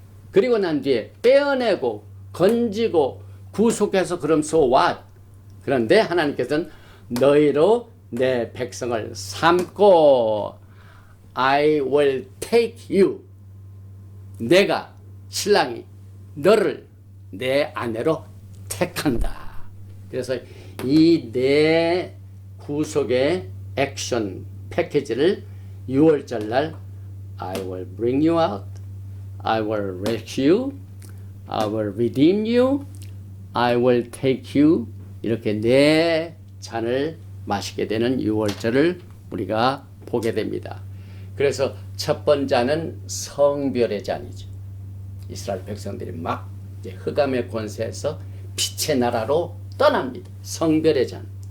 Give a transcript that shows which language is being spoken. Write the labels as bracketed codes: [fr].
[ko] 그리고 난 뒤에 빼어내고 건지고 구속해서 그럼 so what? 그런데 하나님께서는 너희로 내 백성을 삼고 I will take you. 내가 신랑이 너를 내 아내로 택한다. [en] 그래서 이 네 구속의 액션 패키지를 6월절 날 I will bring you out, I will rescue you, I will redeem you, I will take you. [ko] 이렇게 네 잔을 마시게 되는 6월절을 우리가 보게 됩니다. 그래서 첫 번째 잔은 성별의 잔이죠. 이스라엘 백성들이 막 이제 흑암의 권세에서 빛의 나라로 떠납니다. 성별의 잔.